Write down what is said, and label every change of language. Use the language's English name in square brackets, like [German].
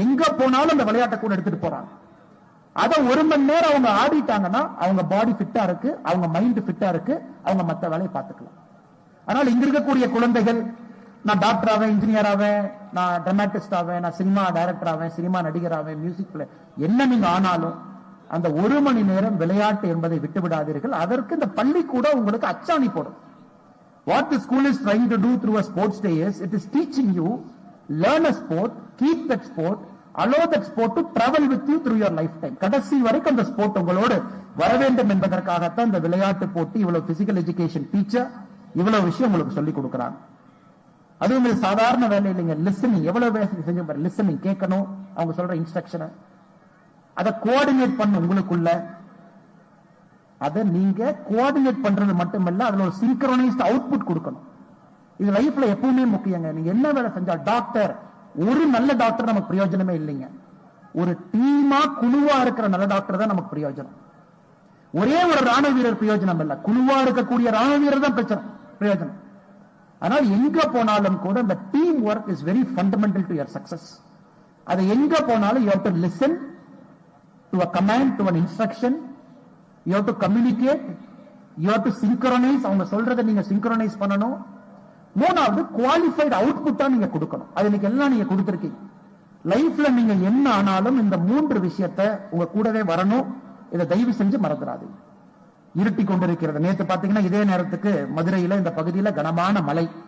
[Tamil] எங்க போனாலும் அந்த விளையாட்டை கூட எடுத்துட்டு போறாங்க. அதை 1 மணி நேரம் அவங்க ஆடிட்டாங்கன்னா அவங்க பாடி ஃபிட்டா இருக்கு, அவங்க மைண்ட் ஃபிட்டா இருக்கு, அவங்க மத்த வேலையை பார்த்துக்கலாம். அதனால இங்க இருக்கக்கூடிய குழந்தைகள், நான் டாக்டர் ஆவேன், இன்ஜினியர் ஆவேன், நான் டிராமாட்டிஸ்ட் ஆவேன், நான் சினிமா டைரக்டர் ஆவேன், சினிமா நடிகர் ஆவேன், மியூசிக் பிளே, என்ன நீங்க ஆனாலும் அந்த 1 மணி நேரம் விளையாட்டு என்பதை விட்டு விடாதீர்கள். அதற்கு இந்த பள்ளி கூட உங்களுக்கு அச்சாணி போடும். [English] What the school is trying to do through a sports day is, it is teaching you, learn a sport, keep that sport, allow that sport to travel with you through your lifetime. [Tamil] கடைசி வரைக்கும் அந்த sport உங்களோடு வர வேண்டும் என்பதற்காகத்தான் இந்த விளையாட்டு போட்டி, இவ்வளவு பிசிக்கல் எஜுகேஷன் டீச்சர் இவ்வளவு விஷயம் உங்களுக்கு சொல்லி கொடுக்கிறாங்க. அதுவும் இது சாதாரண வேலை இல்லைங்க. லிசனிங் எவ்வளவு வேலை செஞ்சு பாரு. லிசனிங் கேட்கணும், அவங்க சொல்ற இன்ஸ்ட்ரக்ஷனை அதை கோஆர்டினேட் பண்ண உங்களுக்குள்ள, அதை நீங்க கோஆர்டினேட் பண்றது மட்டுமல்ல, அதுல ஒரு சிங்க்ரோனைஸ்ட் அவுட்புட் கொடுக்கணும். இது லைஃப்ல எப்பவுமே முக்கியங்க. நீங்க என்ன வேலை செஞ்சா, டாக்டர், ஒரு நல்ல டாக்டர் நமக்கு பிரயோஜனமே இல்லைங்க. ஒரு டீமா குழுவா இருக்கிற நல்ல டாக்டர் தான் நமக்கு பிரயோஜனம். ஒரே ஒரு ராணுவ வீரர் பிரயோஜனம் இல்ல, குழுவா இருக்கக்கூடிய ராணுவ வீரர் தான் பிரயோஜனம். ஆனால் எங்க போனாலும் கூட இந்த [English] Team work is very fundamental to your success. [Tamil] அது எங்க போனாலும் [English] You have to listen to a command, to an instruction, you have to communicate, you have to synchronize. [Tamil] அவங்க சொல்றதை நீங்க synchronize பண்ணணும். மூணாவது குவாலிஃபைடு அவுட்புட்டா நீங்க கொடுக்கணும். அது இன்னைக்கு எல்லாம் நீங்க கொடுத்திருக்கீங்க. லைஃப்ல நீங்க என்ன ஆனாலும் இந்த 3 விஷயத்தை உங்க கூடவே வரணும். இதை தயவு செஞ்சு மறந்துடாது. இருட்டி கொண்டிருக்கிறது. நேற்று பாத்தீங்கன்னா இதே நேரத்துக்கு மதுரையில இந்த பகுதியில கனமான மழை.